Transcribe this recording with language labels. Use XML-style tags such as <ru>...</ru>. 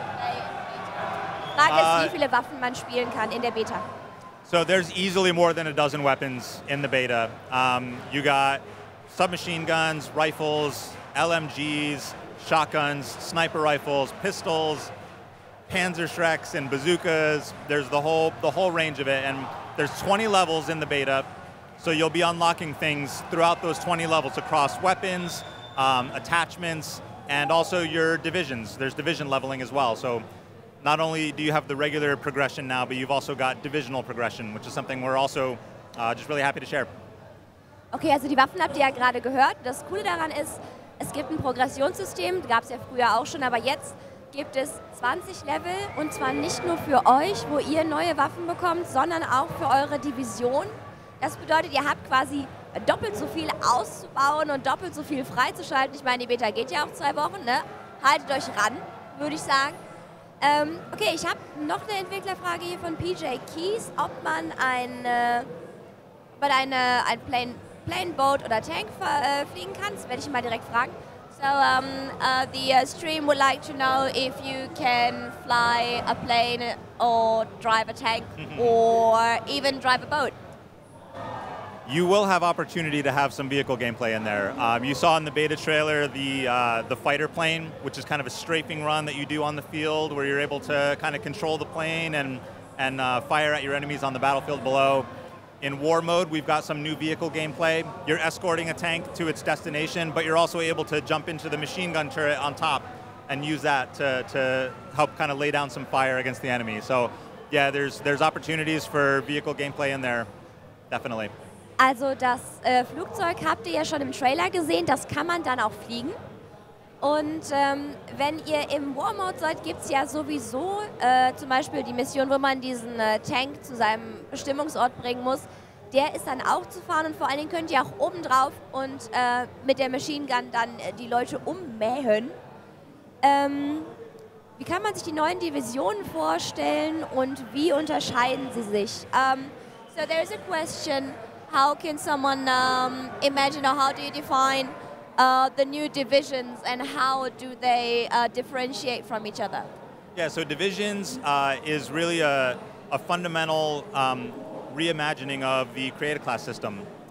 <de>Die Frage ist, wie viele Waffen man spielen kann in der Beta.</de> <en>So there's easily more than a dozen weapons in the beta. You got submachine guns, rifles, LMGs, shotguns, sniper rifles, pistols, Panzerschrecks and bazookas. There's the whole range of it, and there's 20 levels in the beta, so you'll be unlocking things throughout those 20 levels across weapons, attachments, and also your divisions. There's division leveling as well. So not only do you have the regular progression now, but you've also got divisional progression, which is something we're also just really happy to share.</en> <de>Okay, also die Waffen habt ihr ja gerade gehört. Das Coole daran ist, es gibt ein Progressionssystem, gab es ja früher auch schon, aber jetzt gibt es 20 Level, und zwar nicht nur für euch, wo ihr neue Waffen bekommt, sondern auch für eure Division. Das bedeutet, ihr habt quasi doppelt so viel auszubauen und doppelt so viel freizuschalten. Ich meine, die Beta geht ja auch 2 Wochen, ne? Haltet euch ran, würde ich sagen. Okay, ich habe noch eine Entwicklerfrage hier von PJ Keys, ob man ein Plane, Boat oder Tank fliegen kann. Das werde ich mal direkt fragen.</de> <en>So the stream would like to know if you can fly a plane or drive a tank or even drive a boat. You will have opportunity to have some vehicle gameplay in there. You saw in the beta trailer the fighter plane, which is kind of a strafing run that you do on the field where you're able to kind of control the plane and fire at your enemies on the battlefield below. In war mode, we've got some new vehicle gameplay. You're escorting a tank to its destination, but you're also able to jump into the machine gun turret on top and use that to help kind of lay down some fire against the enemy. So yeah, there's opportunities for vehicle gameplay in there, definitely.</en> <de>Also das Flugzeug habt ihr ja schon im Trailer gesehen, das kann man dann auch fliegen. Und wenn ihr im War-Mode seid, gibt es ja sowieso zum Beispiel die Mission, wo man diesen Tank zu seinem Bestimmungsort bringen muss. Der ist dann auch zu fahren, und vor allen Dingen könnt ihr auch oben drauf und mit der Machine Gun dann die Leute ummähen. Wie kann man sich die neuen Divisionen vorstellen und wie unterscheiden sie sich?</de> <en>So there's a question, how can someone imagine, or how do you define the new divisions, and how do they differentiate from each other? Yeah, so divisions is really a fundamental reimagining of the create a class system.</en>